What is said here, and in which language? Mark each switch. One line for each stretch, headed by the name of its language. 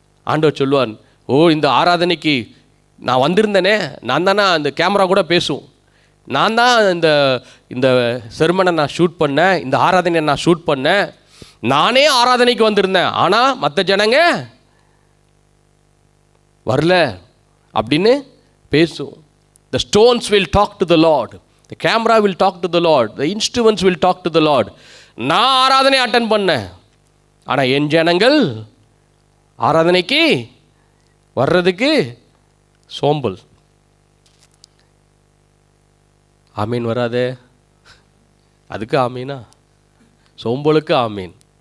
Tamil: ஆண்டவர் சொல்லுவான், ஓ இந்த ஆராதனைக்கு நான் வந்திருந்தேனே, நான் தானே அந்த கேமரா கூட பேசும், நான் தான் இந்த செர்மனை நான் ஷூட் பண்ணேன், இந்த ஆராதனையை நான் ஷூட் பண்ணேன், நானே ஆராதனைக்கு வந்திருந்தேன், ஆனால் மற்ற ஜனங்க வரல அப்படின்னு பேசும்.
English: The stones will talk to the Lord. The camera will talk to the Lord. The instruments will talk to the Lord.
Tamil: நான் ஆராதனை அட்டன் பண்ணேன், ஆனால் என் ஜனங்கள் ஆராதனைக்கு வர்றதுக்கு சோம்பல். ஆமீன் வராதே, அதுக்கு ஆமீனா? சோம்பலுக்கு ஆமீன்.